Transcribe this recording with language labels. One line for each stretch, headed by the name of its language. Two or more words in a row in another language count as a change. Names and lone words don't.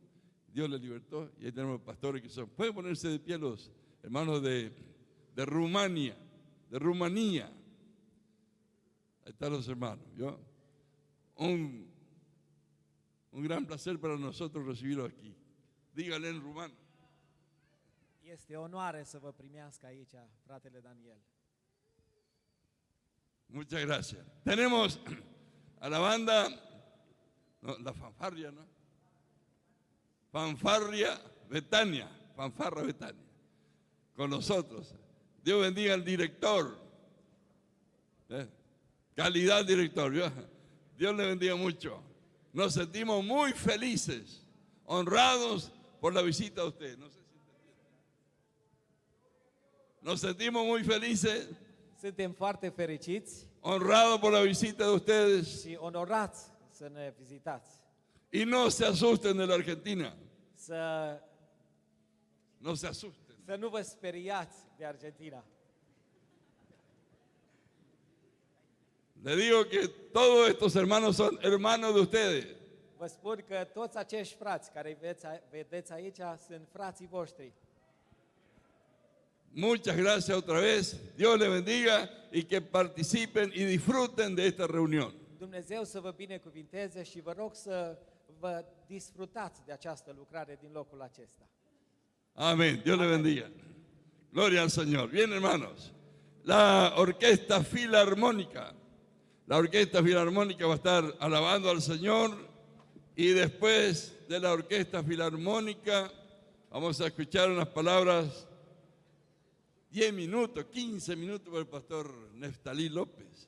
Spanish: Dios le libertó, y ahí tenemos pastores que son. Pueden ponerse de pie los hermanos de Rumania, de Rumanía. Ahí están los hermanos, ¿vio? Un gran placer para nosotros recibirlos aquí. Dígale en rumano.
Romanian: Este onoare să vă primească aici fratele Daniel.
Spanish: Muchas gracias. Tenemos a la banda, la fanfarria, ¿no? Fanfarria Betania, con nosotros. Dios bendiga al director. Calidad director, ¿vio? Dios le bendiga mucho. Nos sentimos muy felices, honrados por la visita de usted. No sé si nos sentimos muy felices,
Romanian: Suntem foarte fericiți
Spanish: honrados por la visita de ustedes.
Romanian: și onorați să ne vizitați.
Spanish: Y no se asusten de la Argentina. No se asusten.
Romanian: Să nu vă speriați de Argentina.
Spanish: Le digo que todos estos hermanos son hermanos de ustedes.
Romanian: Vă spun că toți acești frați care vedeți aici sunt frații voștri.
Spanish: Muchas gracias otra vez. Dios le bendiga y que participen y disfruten de esta reunión.
Romanian: Dumnezeu să vă binecuvinteze și vă rog să vă disfrutați de această lucrare din locul acesta.
Spanish: Amén. Dios le bendiga. Gloria al Señor. Bien, hermanos. La orquesta filarmónica. La orquesta filarmónica va a estar alabando al Señor, y después de la orquesta filarmónica vamos a escuchar unas palabras, 10 minutos, 15 minutos por el pastor Neftalí López.